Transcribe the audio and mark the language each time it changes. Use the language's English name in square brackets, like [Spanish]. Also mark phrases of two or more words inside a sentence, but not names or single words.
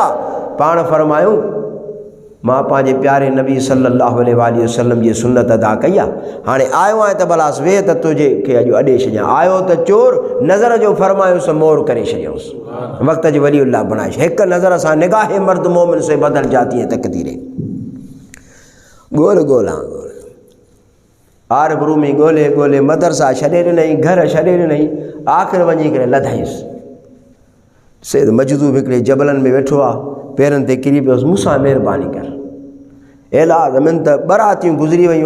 [Sindhi] पाण फरमायूं मां पंहिंजे प्यारे नबी [Arabic] صلى الله عليه وسلم [Sindhi] जी सुन्नत अदा कई आहे। हाणे आयो आहे त भलासि वेह त तुंहिंजे खे अॼु अॾे छॾियां। आयो त चोर, नज़र जो फरमायुसि मोर करे छॾियोसि, वक़्त जी वली अल्लाह बणाए। हिकु नज़र सां [Urdu] نگاہِ مردِ مومن سے بدل جاتی ہے تقدیریں. [Sindhi] ॻोल्हा आरिफ रूमी ॻोल्हे मदरसा छॾे ॾिनई, घर छॾे ॾिनई, आख़िर वञी करे लधाईंसि। सैद मजदूब हिकिड़े जबलनि में वेठो आहे, पेरनि ते किरी पियोसि, मूंसां महिरबानी कर एला ज़मीन त बरातियूं गुज़री वियूं।